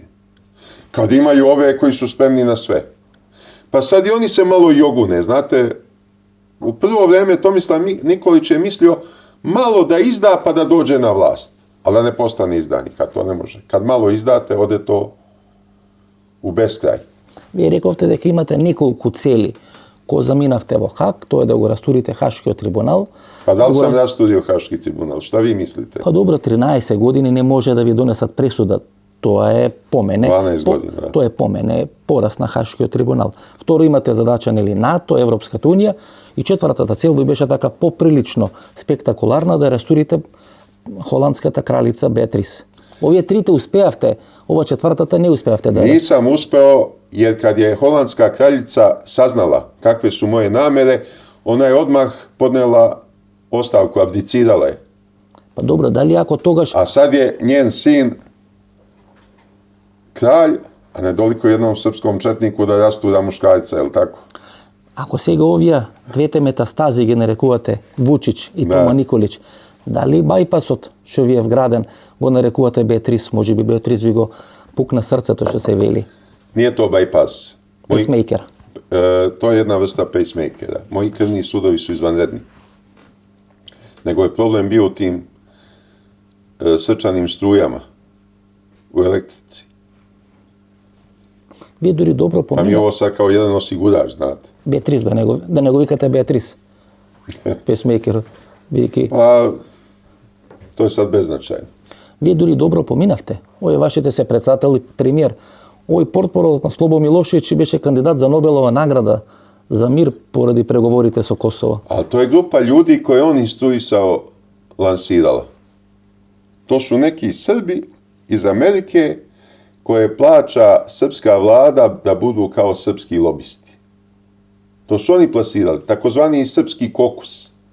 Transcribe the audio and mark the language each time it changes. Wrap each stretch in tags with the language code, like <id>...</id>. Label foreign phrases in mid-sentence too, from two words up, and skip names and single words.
<sr>Kad imaju ove koji su spremni na sve. Pa sad i oni se malo jogune, znate, u prvo vreme Tomislav Nikolić je mislio malo da izda pa da dođe na vlast, ali da ne postane izdanik, a to ne može. Kad malo izdate, ode to u beskraj.</sr> <mk>Вие рековте дека имате неколку цели кои заминавте во Хаг, тоа е да го растурите Хашкиот трибунал.</mk> <sr>Pa da li sam rasturio Haški tribunal? Šta vi mislite?</sr> <mk>Па добро, 13 години не може да ви донесат пресуда. Тоа е по мене. 12 години, да. Тоа е по мене пораз на Хашкиот трибунал. Второ, имате задача нели НАТО, Европската унија, и четвртата цел ви беше така поприлично спектакуларна да растурите холандската кралица Беатрис. Овие трите успеавте, ова четвртата не успеавте да.</mk> <sr>Nisam uspeo jer kad je holandska kraljica saznala kakve su moje namere, ona je odmah podnela ostavku, abdicirala je.</sr> <mk>Па добро, дали ако тогаш</mk> <sr>A sad je njen sin kralj, a ne doliko jednom srpskom četniku da rastura muškarca, je li tako?</sr> <mk>ако сега овие двете метастази ги нарекувате Вучич и Тома Николич, дали бајпасот што ви е вграден го нарекувате Беатрис, може би Беатрис ви го пукна срцето што се вели?</mk> <sr>Nije to bypass. Pacemaker. To je jedna vrsta pacemakera. Moji krvni sudovi su izvanredni. Nego je problem bio u tim srčanim strujama u elektrici.</sr> <mk>Вие дури добро</mk> <sr>Pa mi je ovo sad kao jedan osigurač, znate.</sr> <mk>Беатрис, да не го викате Беатрис. Пейсмейкер.</mk> <sr>Pa, to je sad beznačajno.</sr> <mk>Вие дури добро поминавте. Овој вашите се председател и премиер. Овој портпарол на Слобо Милошевиќ беше кандидат за Нобелова награда за мир поради преговорите со Косово.</mk> <sr>Ali to je grupa ljudi koje on instruisao, lansirala. To su neki Srbi iz Amerike koje plaća srpska vlada da budu kao srpski lobisti. To su oni plasirali, takozvani srpski kokus.</sr>